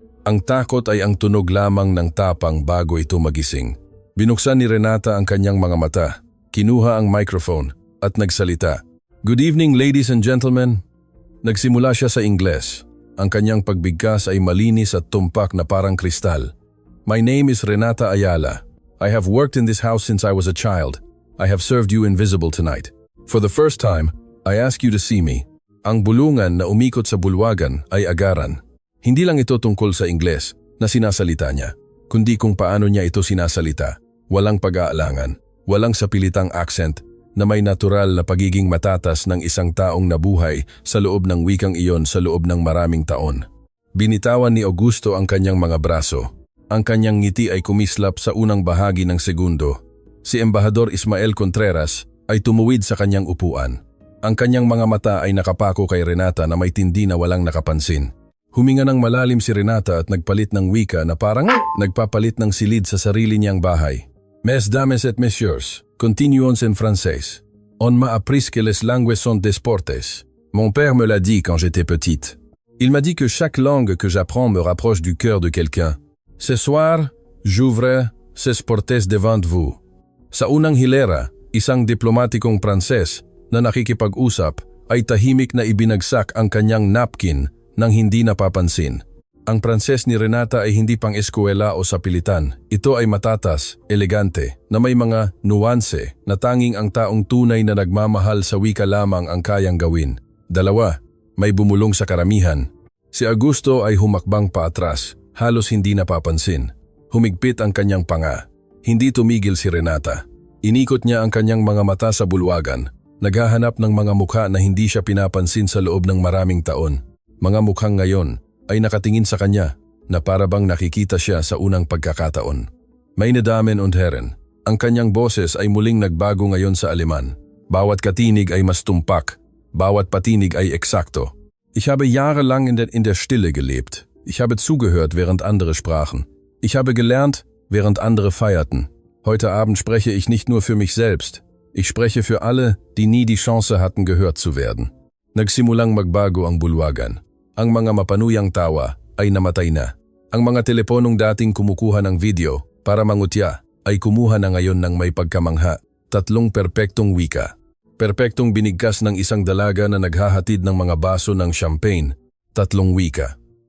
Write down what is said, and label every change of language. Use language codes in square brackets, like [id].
[tl] Ang takot ay ang tunog lamang ng tapang bago ito magising. Binuksan ni Renata ang kanyang mga mata, kinuha ang microphone at nagsalita. [en] "Good evening, ladies and gentlemen." [tl] Nagsimula siya sa Ingles. Ang kanyang pagbigkas ay malinis at tumpak na parang kristal. [en] "My name is Renata Ayala. I have worked in this house since I was a child. I have served you invisible tonight. For the first time, I ask you to see me." [tl] Ang bulungan na umikot sa bulwagan ay agaran. Hindi lang ito tungkol sa Ingles na sinasalita niya, kundi kung paano niya ito sinasalita. Walang pag-aalangan, walang sapilitang accent na may natural na pagiging matatas ng isang taong nabuhay sa loob ng wikang iyon sa loob ng maraming taon. Binitawan ni Augusto ang kanyang mga braso. Ang kanyang ngiti ay kumislap sa unang bahagi ng segundo. Si Embahador Ismael Contreras ay tumuwid sa kanyang upuan. Ang kanyang mga mata ay nakapako kay Renata na may tindi na walang nakapansin. Huminga ng malalim si Renata at nagpalit ng wika na parang nagpapalit ng silid sa sarili niyang bahay. [fr] "Mesdames et messieurs, continuons en français. On m'a appris que les langues sont des sports. Mon père me l'a dit quand j'étais petite. Il m'a dit que chaque langue que j'apprends me rapproche du cœur de quelqu'un. Ce soir, j'ouvre ces sports devant vous." [tl] Sa unang hilera, isang diplomatikong Pranses na nakikipag-usap ay tahimik na ibinagsak ang kanyang napkin nang hindi napapansin. Ang Pranses ni Renata ay hindi pang eskwela o sapilitan. Ito ay matatas, elegante, na may mga nuanse na tanging ang taong tunay na nagmamahal sa wika lamang ang kayang gawin. Dalawa, may bumulong sa karamihan. Si Augusto ay humakbang paatras, halos hindi napapansin. Humigpit ang kanyang panga. Hindi tumigil si Renata. Inikot niya ang kanyang mga mata sa bulwagan, naghahanap ng mga mukha na hindi siya pinapansin sa loob ng maraming taon. Mga mukhang ngayon ay nakatingin sa kanya na parabang nakikita siya sa unang pagkakataon. [de] "Meine Damen und Herren," [tl] ang kanyang boses ay muling nagbago ngayon sa Aleman. Bawat katinig ay mas tumpak, bawat patinig ay eksakto. [de] "Ich habe jahrelang in der Stille gelebt. Ich habe zugehört, während andere sprachen. Ich habe gelernt, während andere feierten. Heute Abend spreche ich nicht nur für mich selbst. Ich spreche für alle, die nie die Chance hatten, gehört zu werden." [tl] Nagsimulang magbago ang bulwagan. Ang mga mapanuyang tawa ay namatay na. Ang mga teleponong dating kumukuha ng video para mangutya ay kumuha na ngayon ng may pagkamangha. 3 perpektong wika. Perpektong binigkas ng isang dalaga na naghahatid ng mga baso ng champagne. 3 wika.